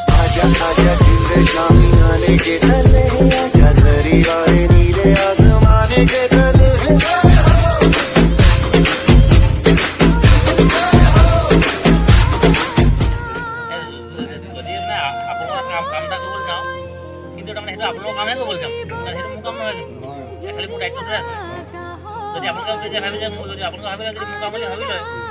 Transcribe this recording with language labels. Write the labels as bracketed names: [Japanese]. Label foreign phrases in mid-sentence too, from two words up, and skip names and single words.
[Hindi] आजा आजा जिंद शामी आने के तले आजा जरी वाले नीले आसमाने के तले [Assamese] যদি মানে আপোনালোকৰ কাম এটা কৰিবলৈ যাওঁ কিন্তু তাৰমানে সেইটো আপোনালোকৰ কামহে কৰিবলৈ যাম সেইটো মোৰ কাম নহয় খালি মোৰ দায়িত্বটোৱে আছে যদি আপোনালোকে যদি ভাবি যায় মোৰ যদি আপোনালোকে ভাবি লয় যদি মোৰ কাম বুলি ভাবি লয়